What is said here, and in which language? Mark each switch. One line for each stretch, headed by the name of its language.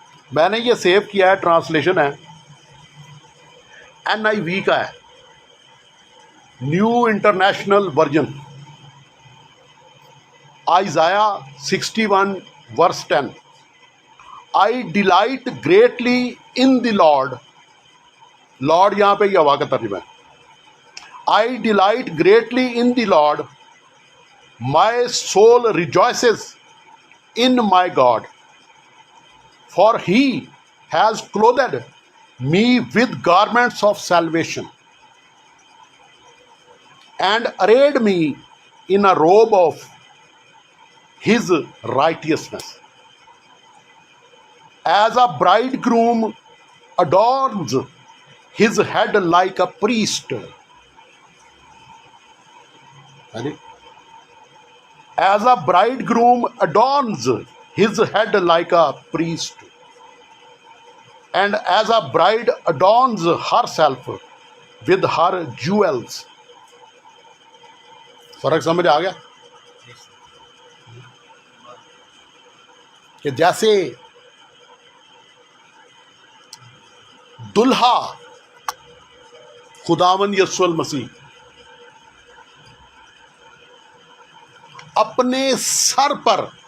Urdu: میں نے یہ سیو کیا ہے، ٹرانسلیشن ہے NIV کا ہے، new international version, آئزایا 61 verse 10.
English: I delight greatly in the Lord.
Urdu: Lord یہاں پہ یہوہ کا ترجمہ ہے.
English: I delight greatly in the Lord. My soul rejoices in my God. For he has clothed me with garments of salvation and arrayed me in a robe of his righteousness. As a bridegroom adorns his head like a priest. As a bridegroom adorns his head like a priest, and as a bride adorns herself with her jewels.
Urdu: فرق سمجھ آ گیا کہ جیسے دلہا خداوند یسوع المسیح اپنے سر پر